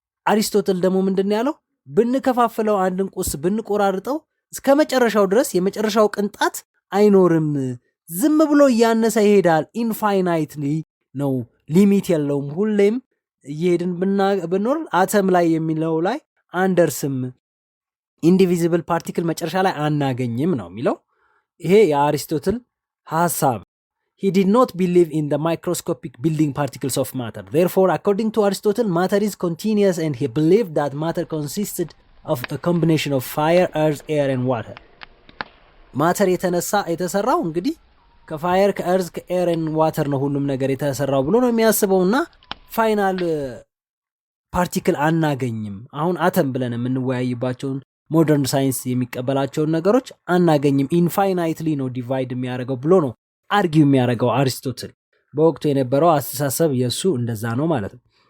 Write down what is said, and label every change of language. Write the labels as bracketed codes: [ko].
[am] አሪስቶትል ደግሞ ምንድነው ያለው? ብንከፋፍለው አንድን ቁስ ብንቆራርጠው እስከ መጨረሻው ድረስ የመጨረሻው ቅንጣት አይኖርም፣ ዝም ብሎ እያነሰ ይሄዳል። ኢንፋይናይትሊ ነው፣ ሊሚት የለውም። ሁሌም እየሄድን ብንኖር አተም ላይ የሚለው ላይ አንደርስም፣ ኢንዲቪዚብል ፓርቲክል መጨረሻ ላይ አናገኝም ነው የሚለው። ይሄ የአሪስቶትል ሐሳብ። [en] He did not believe in the microscopic building particles of matter. Therefore, according to Aristotle, matter is continuous, and he believed that matter consisted of a combination of fire, earth, air and water. [am] ማተር የተሰራው እንግዲህ ከፋየር፣ ከእርዝ፣ ከኤር ኤንድ ዋተር ነው ሁሉም ነገር የተሰራው ብሎ ነው የሚያስበውና ፋይናል ፓርቲክል አናገኝም። አሁን አተም ብለን የምንወያይባቸውን ሞደርን ሳይንስ የሚቀበላቸውን ነገሮች አናገኝም። ኢንፋይናይትሊ ነው ዲቫይድ የሚያደርገው ብሎ ነው አርጊው የሚያደርገው አሪስቶትል። በወቅቱ የነበረው አስተሳሰብ የሱ እንደዛ ነው ማለት ነው።